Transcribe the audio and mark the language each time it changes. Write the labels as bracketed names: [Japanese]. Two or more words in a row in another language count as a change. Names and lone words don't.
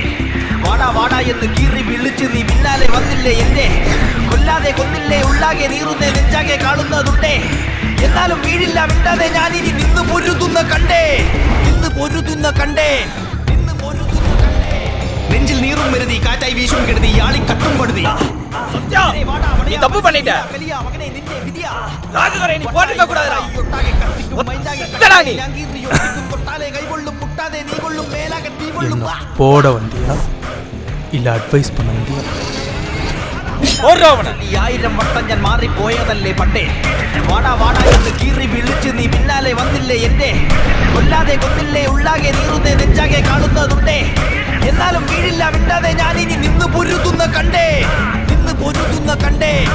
[Malayalam] വാടാ വാടാ എന്ന് കീറി വിളിച്ച് നീ പിന്നാലെ വന്നില്ലേ എന്റെ. കൊല്ലാതെ കൊന്നില്ലേ ഉള്ളാകെ നീറുന്നേ നെഞ്ചാകെ കാണുന്നതുണ്ടേ. എന്നാലും വീഴില്ല മിണ്ടാതെ ഞാനിനി നിന്ന് പൊരുതുന്ന കണ്ടേ. നിന്ന് പൊരുതുന്ന കണ്ടേ. നിന്ന് പൊരുതുന്ന കണ്ടേ. നെഞ്ചിൽ നീറും വരുതി കാറ്റായി വീശും കെടുതി ആളി കട്ടും പടുതി. [Tamil] நீ தப்பு பண்ணிட்ட. ராஜதுரை நீ போட்டுக்க கூடாதுடா. ஒத்தடா நீ. என்ன போட வந்தியா இல்லை அட்வைஸ் பண்ண வந்தியா? [Malayalam] 1000 വട്ടം ഞാൻ മാറിപ്പോയതല്ലേ പണ്ടേ. വാടാ വാടാ എന്ന് കീറി വിളിച്ച് നീ പിന്നാലെ വന്നില്ലേ എന്റെ. കൊല്ലാതെ കൊന്നില്ലേ ഉള്ളാകെ നീറുന്നേ നെഞ്ചാകെ കാണുന്നതുണ്ടേ. എന്നാലും വീഴില്ല മിണ്ടാതെ ഞാനിനി നിന്ന് പൊരുതുന്ന കണ്ടേ. നിന്ന് പൊരുതുന്ന കണ്ടേ.